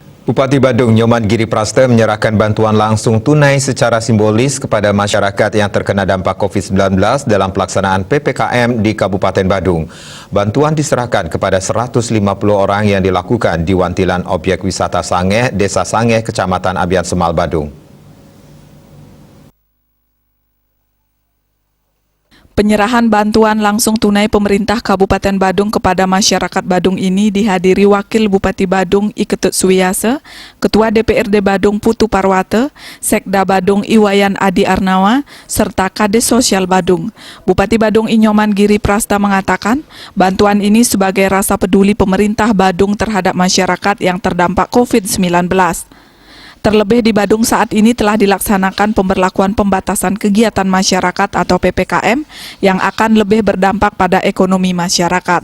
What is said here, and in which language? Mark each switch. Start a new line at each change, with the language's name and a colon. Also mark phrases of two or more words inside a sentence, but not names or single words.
Indonesian: Bupati Badung Nyoman Giri Prasta menyerahkan bantuan langsung tunai secara simbolis kepada masyarakat yang terkena dampak COVID-19 dalam pelaksanaan PPKM di Kabupaten Badung. Bantuan diserahkan kepada 150 orang yang dilakukan di Wantilan Objek Wisata Sangeh, Desa Sangeh, Kecamatan Abian Semal, Badung. Penyerahan bantuan langsung tunai pemerintah Kabupaten Badung kepada masyarakat Badung ini dihadiri Wakil Bupati Badung I Ketut Suwiyase, Ketua DPRD Badung Putu Parwate, Sekda Badung Iwayan Adi Arnawa, serta Kades Sosial Badung. Bupati Badung I Nyoman Giri Prasta mengatakan, bantuan ini sebagai rasa peduli pemerintah Badung terhadap masyarakat yang terdampak COVID-19. Terlebih di Badung saat ini telah dilaksanakan pemberlakuan pembatasan kegiatan masyarakat atau PPKM yang akan lebih berdampak pada ekonomi masyarakat.